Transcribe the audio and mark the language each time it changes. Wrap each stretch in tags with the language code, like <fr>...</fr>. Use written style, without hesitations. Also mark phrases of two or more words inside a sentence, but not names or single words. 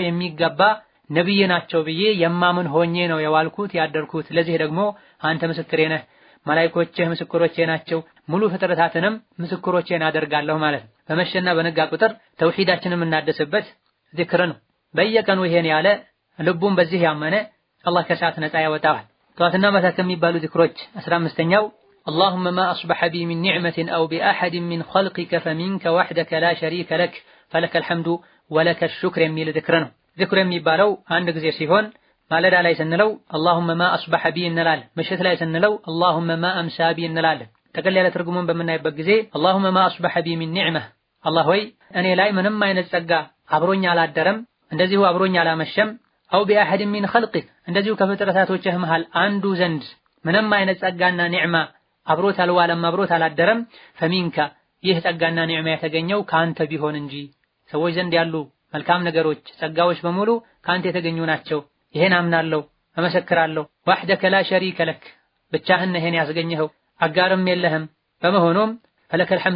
<am>የሚገባ ነብይ ናቸው ብዬ የማምን ሆኜ ነው የዋልኩት ያደርኩት። ለዚህ ደግሞ አንተ ምስክሬ ነህ መላእክቶችህ ምስክሮቼ ናቸው ሙሉ ፍጥረታትንም ምስክሮቼን አደርጋለሁ ማለት ነው። በመሸና በነጋ ቁጥር ተውሂዳችንን እናደስበት ዚክር ነው። በየቀኑ ይሄን ያለ ልቡን በዚህ ያመነ አላህ ከእሳት ነፃ ያወጣዋል። ጠዋትና ማታ ከሚባሉ ዚክሮች 15ኛው</am> <ar>اللهم ما أصبح بي من نعمة أو بأحد من خلقك فمنك وحدك لا شريك لك فلك الحمد ولك الشكر</ar> <am>የሚል ዚክር ነው። ዚክር የሚባለው አንድ ጊዜ ሲሆን ማለዳ ላይ ስንለው</am> <ar>اللهم ما أصبح بي</ar> <am>እንላለን። ምሽት ላይ ስንለው</am> <ar>اللهم ما أمسى بي</ar> <am>እንላለን። ጠቅለል ያለ ትርጉሙን በምናይበት ጊዜ</am> <ar>اللهم ما اصبح بي من نعمه</ar> <am>አላህ ሆይ እኔ ላይ ምንም አይነት ጸጋ አብሮኝ አላደረም እንደዚሁ አብሮኝ አላመሸም</am> <ar>أو بأحد من خلقك</ar> <am>እንደዚሁ ከፍጥረታቶችህ መሃል አንዱ ዘንድ ምንም አይነት ጸጋና ኒዕማ አብሮት አልዋለም አብሮት አላደረም ፈሚንካ ይህ ጸጋና ኒዕማ የተገኘው ካንተ ቢሆን እንጂ ሰዎች ዘንድ ያሉ መልካም ነገሮች ጸጋዎች በሙሉ ካንተ የተገኙ ናቸው ይሄን አምናለሁ እመሰክራለሁ</am> <ar>وحدك لا شريك لك</ar> <am>ብቻህን ይሄን ያስገኘኸው አጋርም የለህም በመሆኑም</am> <ar>فلك الحمد</ar>